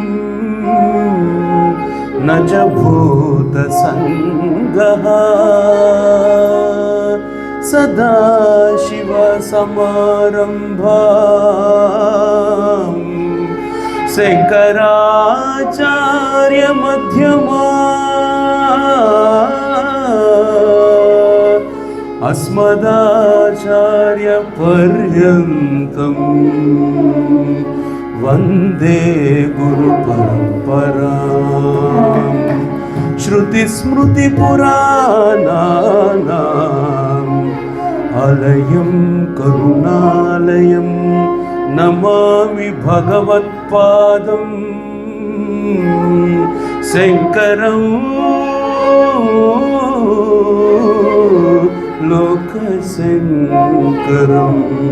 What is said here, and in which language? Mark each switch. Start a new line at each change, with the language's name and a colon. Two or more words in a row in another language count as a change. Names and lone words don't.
Sanskrit: న చ భూత సంగః సదాశివ సమారంభాం శంకరాచార్య మధ్యమా అస్మదాచార్య పర్యంతం वन्दे गुरुपरम्पराम् श्रुतिस्मृतिपुराणानाम् आलयं करुणालयं नमामि भगवत्पादं शङ्करं लोकशङ्करम्।